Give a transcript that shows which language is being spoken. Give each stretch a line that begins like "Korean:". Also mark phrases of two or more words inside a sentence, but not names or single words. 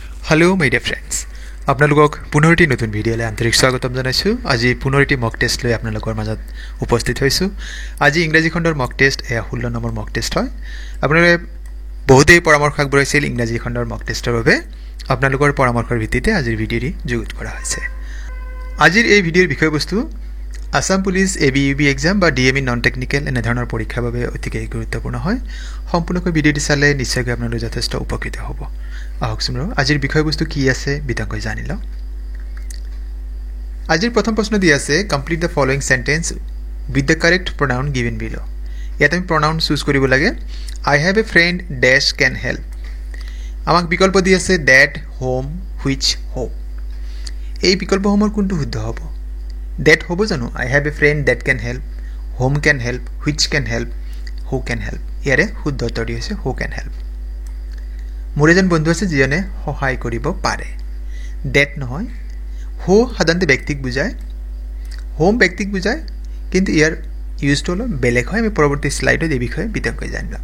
English: Hello my dear friends
Assamese: আপোনালোকক পুনৰ এটি নতুন ভিডিঅ'লৈ আন্তৰিক স্বাগতম জনাইছোঁ। আজি পুনৰ এটি
English: mock test
Assamese: লৈ আপোনালোকৰ মাজত উপস্থিত হৈছোঁ। আজি ইংৰাজী খণ্ডৰ
English: mock test
Assamese: 16 নম্বৰ
English: mock test
Assamese: হয়। আপোনালোকে বহুতেই পৰামৰ্শ আগবঢ়াইছিল ইংৰাজী খণ্ডৰ
English: mock test
Assamese: বাবে। আপোনালোকৰ পৰামৰ্শৰ ভিত্তিতে আজিৰ ভিডিঅ'টি যুগুত কৰা হৈছে। আজিৰ এই ভিডিঅ'ৰ বিষয়বস্তু আসাম পুলিচ ABUB এক্সাম বা DME
English: non technical
Assamese: এনে ধৰণৰ পৰীক্ষাৰ বাবে অতিকৈ গুৰুত্বপূৰ্ণ হয়। সম্পূৰ্ণকৈ ভিডিঅ'টি চালে নিশ্চয়কৈ আপোনালোক যথেষ্ট উপকৃত হ'ব। আহকচোন আজিৰ বিষয়বস্তু কি আছে বিতংকৈ জানি লওঁ। আজিৰ প্ৰথম প্ৰশ্ন দিয়া আছে
English: Complete the following sentence with the correct pronoun given below.
Assamese: ইয়াত আমি প্ৰনাউন চুজ কৰিব লাগে।
English: I have a friend dash can help.
Assamese: আমাক বিকল্প দি আছে
English: that, whom, which, who.
Assamese: এই বিকল্পসমূহৰ কোনটো শুদ্ধ হ'ব? দ্যাট হ'ব জানো?
English: I have a friend that can help, whom can help, which can help, who can help.
Assamese: ইয়াৰে শুদ্ধ উত্তৰটি হৈছে
English: who can help.
Assamese: মোৰ এজন বন্ধু আছে যিজনে সহায় কৰিব পাৰে। দ্যাট নহয়। হো সাধাৰণতে ব্যক্তিক বুজায়, হোম ব্যক্তিক বুজায়, কিন্তু ইয়াৰ ইউজটো অলপ বেলেগ হয়। আমি পৰৱৰ্তী স্লাইডত এই বিষয়ে বিতংকৈ জানিম।